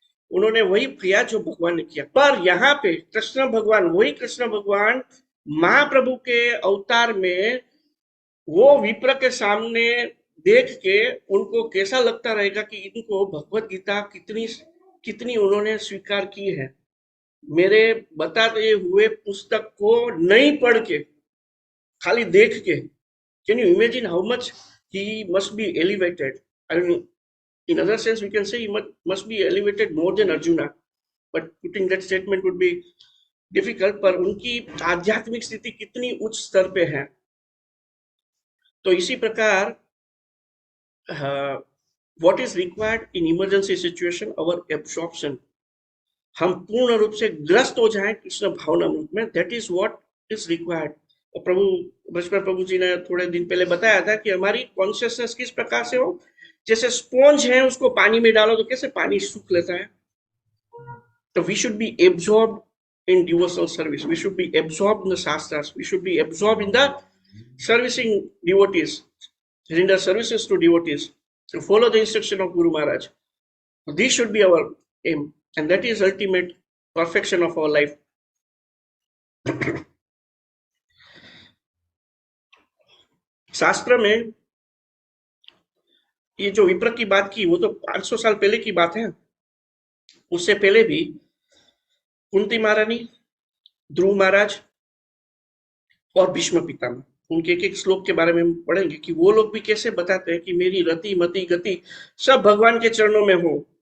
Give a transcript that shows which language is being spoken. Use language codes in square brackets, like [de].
[hi] उन्होंने वही किया जो भगवान ने किया पर यहाँ पे वही कृष्ण भगवान महाप्रभु के अवतार में वो विप्र के सामने देख के उनको कैसा लगता रहेगा कि इनको भगवत गीता कितनी कितनी उन्होंने स्वीकार की है मेरे बताते हुए पुस्तक को नहीं पढ़ के खाली देख के [en] Can you imagine how much he must be elevated? I mean, in other sense, we can say he must be elevated more than Arjuna. But putting that statement would be difficult. [hi] पर उनकी आध्यात्मिक स्थिति कितनी उच्च स्तर पे है, तो इसी प्रकार [en] what is required in emergency situation, our absorption, [hi] हम पूर्ण रूप से ग्रस्त हो जाएं कृष्ण भावनामृत में, [en] that is what is required. [hi] और प्रभु बचपन प्रभु जी ने थोड़े दिन पहले बताया था कि हमारी कॉन्शियसनेस किस प्रकार से हो, जैसे स्पॉन्ज है, उसको पानी में डालो तो कैसे पानी सूख लेता है. [en] So we should be absorbed in devotional service. We should be absorbed in the shastras. We should be absorbed in the servicing devotees, render services to devotees, to follow the instruction of Guru Maharaj. This should be our aim, and that is ultimate perfection of our life. [hi] शास्त्र में ये जो विप्र की बात की वो तो 500 साल पहले की बात है. उससे पहले भी कुंती महारानी, ध्रुव महाराज और भीष्म पितामह, उनके एक एक श्लोक के बारे में हम पढ़ेंगे कि वो लोग भी कैसे बताते हैं कि मेरी रति मति गति सब भगवान के चरणों में हो.